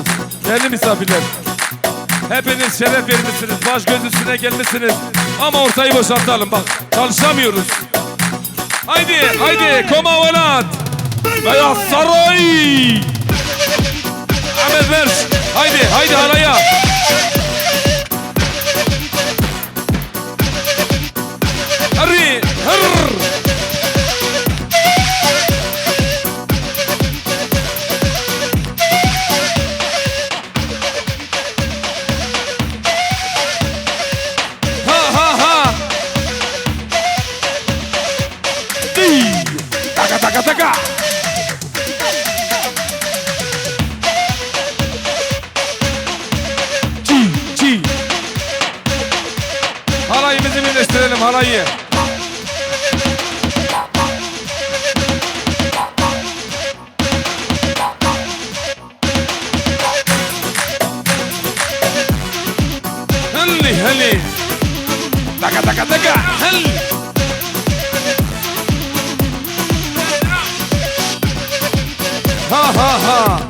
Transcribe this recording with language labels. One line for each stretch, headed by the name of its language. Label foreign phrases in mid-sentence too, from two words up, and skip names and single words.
Turkish: Değerli misafirler, hepiniz şeref vermişsiniz, baş göz üstüne gelmişsiniz. Ama ortayı boşaltalım bak, çalışamıyoruz. Haydi, haydi, koma velat. Beyaz Saray. Ahmet Berş, haydi, haydi halaya. Hırri, hırr. Ha ha ha. Di. Taka taka taka. Çi çi. Halayımızı birleştirelim halayı. هلي هلي دقا دقا دقا هل ها ها ها